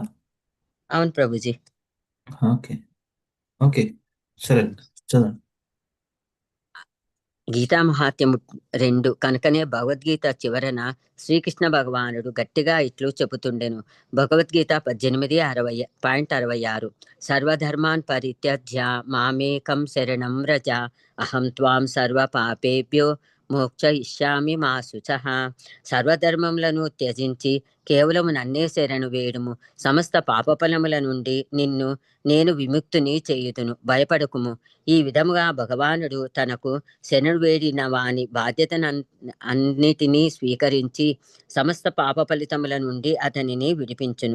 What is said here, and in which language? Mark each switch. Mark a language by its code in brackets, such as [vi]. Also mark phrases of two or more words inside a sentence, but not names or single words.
[te] అవును ప్రభుజీ. ఓకే సరే చదవండి. గీతా మహాత్మ్యము 2 కనుకనే భగవద్గీత చివరన శ్రీకృష్ణ భగవానుడు గట్టిగా ఇట్లు చెబుతుండెను. భగవద్గీత 18:66. [sa] సర్వధర్మాన్ పరిత్యజ్య మామేకం శరణం వ్రజ అహం త్వాం సర్వ పాపేభ్యో మోక్షయిష్యామి మా శుచః. [te] సర్వధర్మములను త్యజించి కేవలము నన్నే శరణు వేడుము, సమస్త పాపఫలముల నుండి నిన్ను నేను విముక్తుని చేయుదును, భయపడకుము. ఈ విధముగా భగవానుడు తనకు శరణు వేడిన వాని బాధ్యతను అన్నిటినీ స్వీకరించి సమస్త పాప ఫలితముల నుండి అతనిని విడిపించును.